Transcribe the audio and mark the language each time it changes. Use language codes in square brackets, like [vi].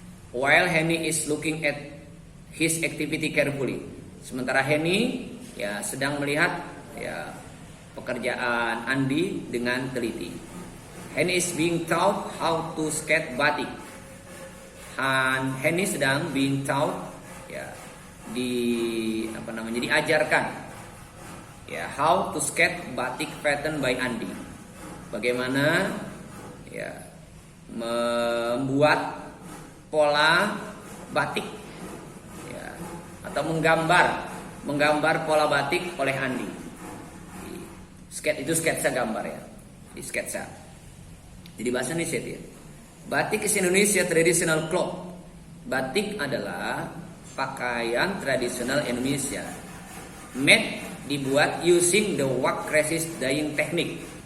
[en] While Henny is looking at his activity carefully. [id] Sementara Henny ya sedang melihat ya pekerjaan Andi dengan teliti. [en] Henny is being taught how to skate batik. Henny sedang being taught [id] ya diajarkan ya [en] how to skate batik pattern by Andi. [id] Bagaimana ya membuat pola batik ya, atau menggambar pola batik oleh Andi. Itu sketsa gambar ya. Di sketsa. Jadi bahasa Indonesia ya. [en] Batik is Indonesia traditional cloth. [id] Batik adalah pakaian tradisional Indonesia. [en] Made [id] dibuat [en] using the wax resist dyeing technique.